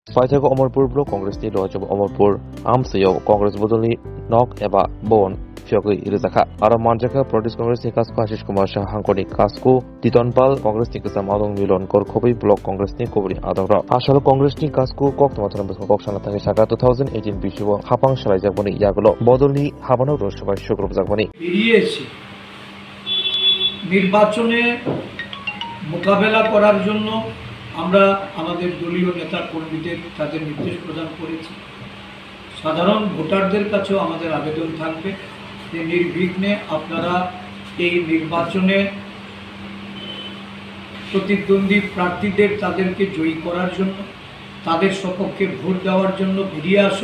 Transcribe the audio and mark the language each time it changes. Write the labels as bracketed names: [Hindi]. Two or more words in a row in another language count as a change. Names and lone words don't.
[Kok Borok] Paithago Amarpur Block Congress ni Lojab Amarpur Amsayo Congress Bodoli Nok Eba Bon Fiogui Irizaka Ara Manjaka Protest Congress ni Kasko Ashish Kumar Shah Hankoni Kasko Titonpal Congress ni Kasam Adong Milon Kor Khobi Block Congress ni Kobri Adora Ashalo Congress ni Kasko Kok Tomatana Koksana Tangi Shaka 2018 Bishiwo Hapang Shalai Jakboni Yagulo Bodoli Habano Roshabai Shukrup Jakboni [Bangla] বেরিয়েছে নির্বাচনে মোকাবেলা করার জন্য আমরা আমাদের দলীয় নেতা কর্মীদের তাদের নির্দেশ প্রদান করেছি। সাধারণ ভোটারদের কাছেও আমাদের আবেদন থাকবে যে নির্বিঘ্নে আপনারা এই নির্বাচনে প্রতিদ্বন্দ্বী প্রার্থীদের তাদেরকে জয়ী করার জন্য তাদের সপক্ষে ভোট দেওয়ার জন্য বেরিয়ে আসুন।